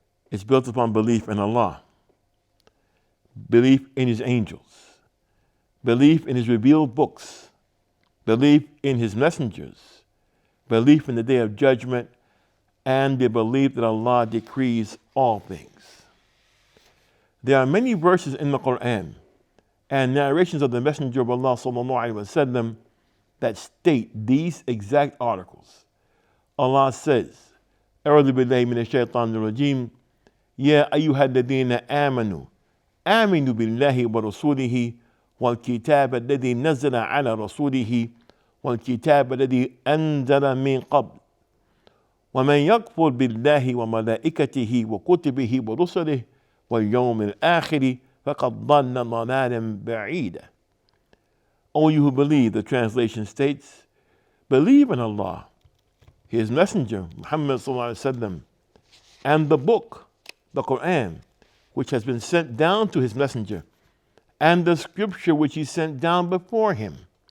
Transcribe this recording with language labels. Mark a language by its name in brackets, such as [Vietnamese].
[English] It's built upon belief in Allah, belief in His angels, belief in His revealed books, belief in His messengers, belief in the Day of Judgment, and the belief that Allah decrees all things. There are many verses in the Quran and narrations of the Messenger of Allah Sallallahu Alaihi Wasallam that state these exact articles. [Arabic] Allah says, أعوذ بالله من الشيطان الرجيم يا أيها الذين آمنوا آمنوا بالله ورسوله والكتاب الذي نزل على رسوله والكتاب الذي أنزل من قبل ومن يكفر بالله وملائكته وكتبه ورسله واليوم الآخر فقد ضل ضلالا بعيدا. [English] O you who believe, the translation states, believe in Allah, His Messenger, Muhammad sallallahu alaihi wasallam, and the book, the Quran, which has been sent down to His Messenger, and the scripture which He sent down before Him.